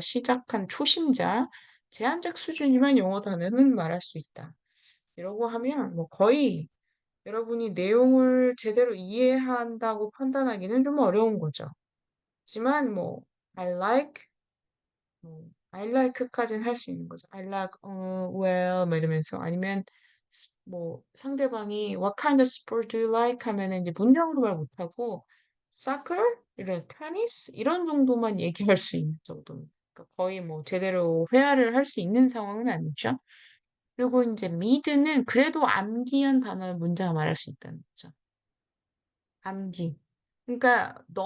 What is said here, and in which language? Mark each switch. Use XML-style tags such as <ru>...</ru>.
<ko>시작한 초심자, 제한적 수준이면 영어 단어는 말할 수 있다. 이러고 하면 뭐 거의 여러분이 내용을 제대로 이해한다고 판단하기는 좀 어려운 거죠. 하지만 뭐</ko> <en>I like, I like</en> <ko>까지는 할 수 있는 거죠.</ko> <en>I like, well,</en> <ko>뭐 이러면서 아니면 뭐 상대방이</ko> <en>What kind of sport do you like?</en> <ko>하면은 이제 문장으로 말 못하고 soccer, 이런 테니스 이런 정도만 얘기할 수 있는 정도. 그러니까 거의 뭐 제대로 회화를 할 수 있는 상황은 아니죠. 그리고 이제 mid는 그래도 암기한 단어의 문장을 말할 수 있다는 거죠. 암기. 그러니까</ko>